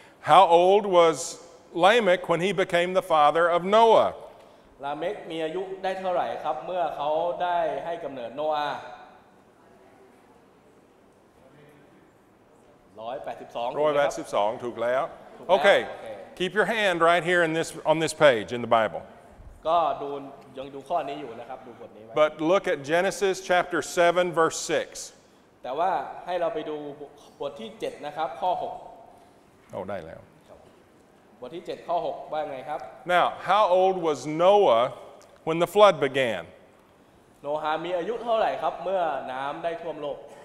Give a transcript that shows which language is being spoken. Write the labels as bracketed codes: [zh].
[en] How old was Lamech when he became the father of Noah? [th] ลาเมกมีอายุได้เท่าไหร่ครับเมื่อเขาได้ให้กำเนิดโนอาห์ [en] 182 [th] ถูกแล้ว [en] Okay, keep your hand right here on this page in the Bible. [th] ก็ยังดูข้อนี้อยู่นะครับดูบทนี้ไว้ [en] But look at Genesis chapter 7 verse 6. [th] แต่ว่าให้เราไปดูบทที่7นะครับข้อ6 ได้แล้ว บทที่7ข้อ6ว่าไงครับ [en] Now, how old was Noah when the flood began? [th] โนฮามีอายุเท่าไหร่ครับเมื่อน้ำได้ท่วมโลก